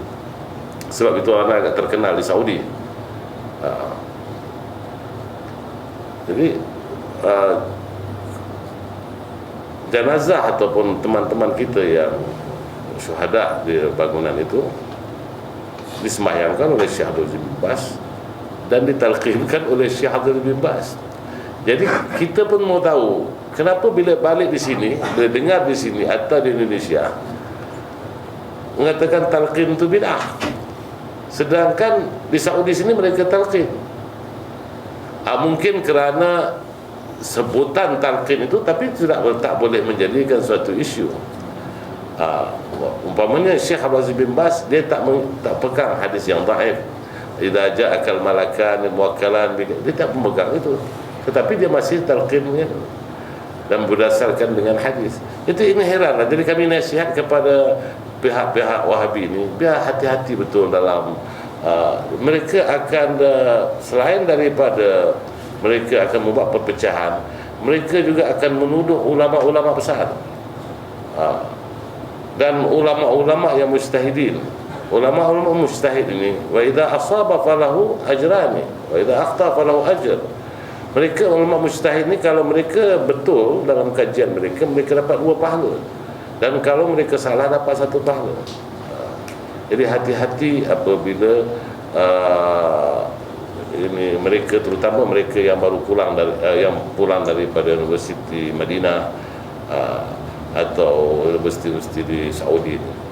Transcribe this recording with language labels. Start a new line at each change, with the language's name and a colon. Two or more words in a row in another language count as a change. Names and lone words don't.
Malay: Sebab itu anak agak terkenal di Saudi. Jadi jenazah ataupun teman-teman kita yang syuhada di bangunan itu disemayangkan oleh Syekh Abdul Aziz bin Baz dan ditalqinkan oleh Syekh Abdul Aziz bin Baz. Jadi kita pun mau tahu kenapa bila balik di sini, bila dengar di sini atau di Indonesia mengatakan talqin itu bid'ah, sedangkan di Saudi sini mereka talqin. Mungkin kerana sebutan talqin itu, tapi tak boleh menjadikan suatu isu. Umpamanya Syekh Abdul Aziz bin Baz, dia tak pegang hadis yang dhaif,
Arabic: إذا جاءك ملكان موكلان,
Malay: dia tak memegang itu, tetapi dia masih talqinnya dan berdasarkan dengan hadis. Ini heran. Jadi kami nasihat kepada pihak-pihak Wahabi ini, biar hati-hati betul dalam mereka akan selain daripada mereka akan membuat perpecahan, mereka juga akan menuduh ulama-ulama besar dan ulama-ulama yang mujtahidin. Ulama-ulama mujtahid ini,
Arabic: وإذا أصاب فله أجران وإذا أخطأ فله أجر.
Malay: Mereka ulama mujtahid ni, kalau mereka betul dalam kajian mereka, mereka dapat 2 pahala, dan kalau mereka salah dapat 1 pahala. Jadi hati-hati apabila ini mereka, terutama mereka yang baru pulang daripada Universiti Madinah atau universiti di Saudi ni.